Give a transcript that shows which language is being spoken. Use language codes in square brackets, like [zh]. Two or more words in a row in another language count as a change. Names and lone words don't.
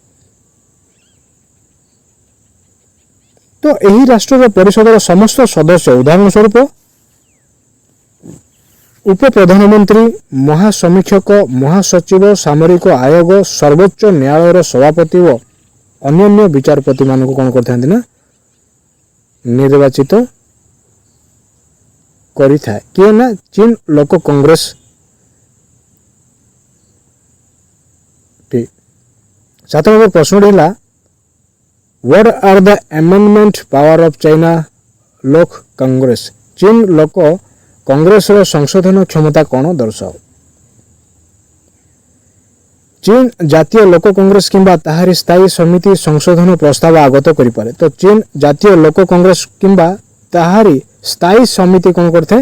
[or] ତ ଏହି ରାଷ୍ଟ୍ରର ପରିଷଦର ସମସ୍ତ ସଦସ୍ୟ ଉଦାହରଣ ସ୍ୱରୂପ ଉପପ୍ରଧାନମନ୍ତ୍ରୀ ମହାସମୀକ୍ଷକ ମହାସଚିବ ସାମରିକ ଆୟୋଗ ସର୍ବୋଚ୍ଚ ନ୍ୟାୟାଳୟର ସଭାପତି ଓ ଅନ୍ୟାନ୍ୟ ବିଚାରପତିମାନଙ୍କୁ କ'ଣ କରିଥାନ୍ତି ନା ନିର୍ବାଚିତ କରିଥାଏ। କିଏ ନା ଚୀନ ଲୋକ କଂଗ୍ରେସ। 7 ନମ୍ବର ପ୍ରଶ୍ନଟି ହେଲା [en] What are the amendment power of China [or] ଲୋକ କଂଗ୍ରେସ? ଚୀନ ଲୋକ କଂଗ୍ରେସର ସଂଶୋଧନ କ୍ଷମତା କ'ଣ ଦର୍ଶାଅ? ଚୀନ ଜାତୀୟ ଲୋକ କଂଗ୍ରେସ କିମ୍ବା ତାହାରି ସ୍ଥାୟୀ ସମିତି ସଂଶୋଧନ ପ୍ରସ୍ତାବ ଆଗତ କରିପାରେ। ତ ଚୀନ ଜାତୀୟ ଲୋକ କଂଗ୍ରେସ କିମ୍ବା ତାହାରି ସ୍ଥାୟୀ ସମିତି କ'ଣ କରିଥାଏ?